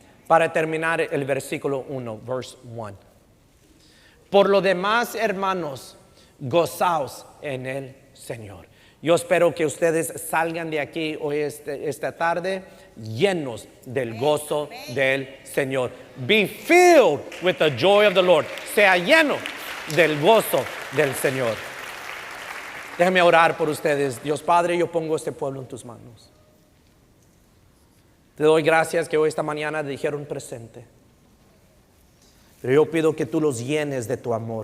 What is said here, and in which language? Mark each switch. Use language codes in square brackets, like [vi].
[es] para terminar el versículo 1, [en] verse 1. [es] Por lo demás, hermanos, gozaos en el Señor. Yo espero que ustedes salgan de aquí hoy esta tarde llenos del gozo del Señor. [en] Be filled with the joy of the Lord. [es] Sea lleno del gozo del Señor. Déjame orar por ustedes. Dios Padre, yo pongo este pueblo en tus manos. Te doy gracias que hoy esta mañana dijeron presente. Pero yo pido que tú los llenes de tu amor.